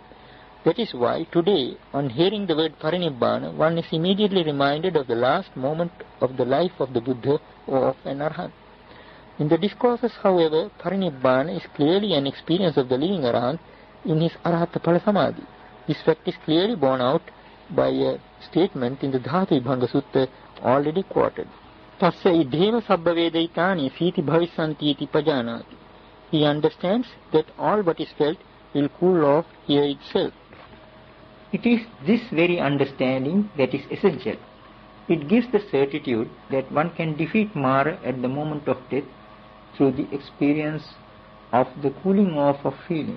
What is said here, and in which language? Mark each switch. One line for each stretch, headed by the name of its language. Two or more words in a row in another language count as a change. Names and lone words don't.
English: That is why today, on hearing the word Parinibbana, one is immediately reminded of the last moment of the life of the Buddha or of an Arahant. In the discourses, however, Parinibbana is clearly an experience of the living Arahant in his
Pali: Arahatapala Samadhi.
English: This fact is clearly borne out by a statement in the Dhatu Vibhanga Sutta already quoted.
Pali: Tasya idheva sabba vedaitani siti bhavisanti iti pajanati.
English: He understands that all what is felt will cool off here itself. It is this very understanding that is essential. It gives the certitude that one can defeat Mara at the moment of death through the experience of the cooling off of feelings.